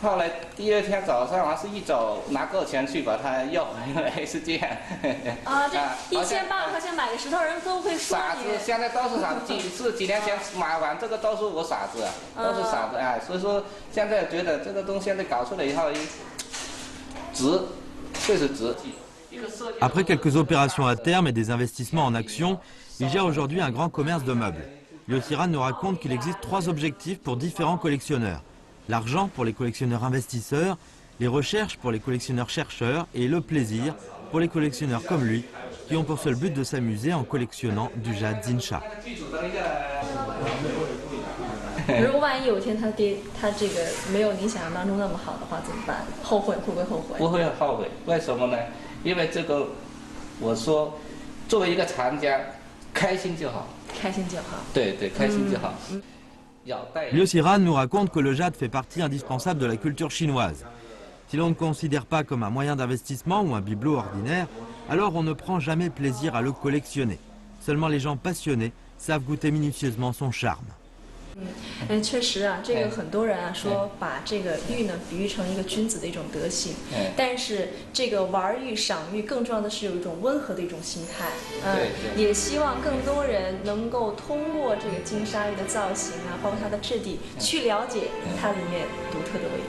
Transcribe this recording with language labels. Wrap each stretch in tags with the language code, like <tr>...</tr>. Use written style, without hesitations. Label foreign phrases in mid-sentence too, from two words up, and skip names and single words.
<zh>后来第二天早上还是一早拿够钱去把它要回来，是这样。啊，这1000磅块钱买个石头人都会说傻子，现在都是傻子。几年前买完这个都是我傻子，都是傻子哎。所以说现在觉得这个东西现在搞出来以后，值，确实值。</zh> <fr>Après quelques opérations à terme et des investissements en actions, il gère aujourd'hui un grand commerce de meubles. Liu-Xiran nous raconte qu'il existe 3 objectifs pour différents collectionneurs. L'argent pour les collectionneurs investisseurs, les recherches pour les collectionneurs chercheurs et le plaisir pour les collectionneurs comme lui qui ont pour seul but de s'amuser en collectionnant du jade Zinsha.</fr> <zh>如果万一有一天他这个没有你想象当中那么好的话怎么办？后悔会不会后悔？不会后悔，为什么呢？因为这个，我说，作为一个藏家，开心就好。开心就好。对对，开心就好。</zh> <fr>Liu-Xiran nous raconte que le jade fait partie indispensable de la culture chinoise. Si l'on ne considère pas comme un moyen d'investissement ou un bibelot ordinaire, alors on ne prend jamais plaisir à le collectionner. Seulement les gens passionnés savent goûter minutieusement son charme.</fr> <zh>确实啊，这个很多人啊说把这个玉呢比喻成一个君子的一种德行，但是这个玩玉赏玉更重要的是有一种温和的一种心态，也希望更多人能够通过这个金沙玉的造型啊，包括它的质地，去了解它里面独特的味道。</zh>